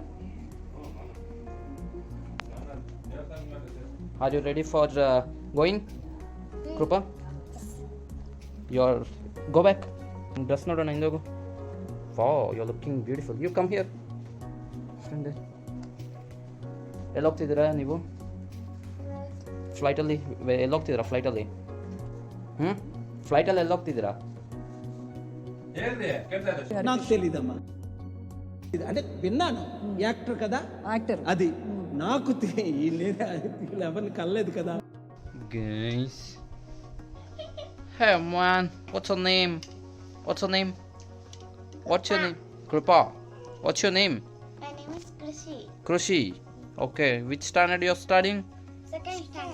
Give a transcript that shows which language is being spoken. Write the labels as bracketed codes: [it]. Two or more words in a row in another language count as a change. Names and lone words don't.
[en] Are you ready for going, Krupa? You're go back. Dress not on Indogo. Wow, you're looking beautiful. You come here. Stand there. [kn] ಎಲ್ಲಿ ಹೋಗ್ತಿದ್ದೀರಾ ನೀವು ಫ್ಲೈಟಲ್ಲಿ ಎಲ್ಲಿ ಹೋಗ್ತಿದ್ದೀರಾ ಫ್ಲೈಟಲ್ಲಿ ಫ್ಲೈಟಲ್ಲಿ ಎಲ್ಲಿ ಹೋಗ್ತಿದ್ದೀರಾ [te] నాకు తెలీదమ్మా అంటే విన్నాను యాక్టర్ కదా యాక్టర్ అది నాకు ఎవరిని కలలేదు కదా [en] Guys. Hey man, what's your name? What's your name? What's your name? Kripa. What's your name? My name is Krishi. Krishi. Okay, which standard you're studying? Second standard.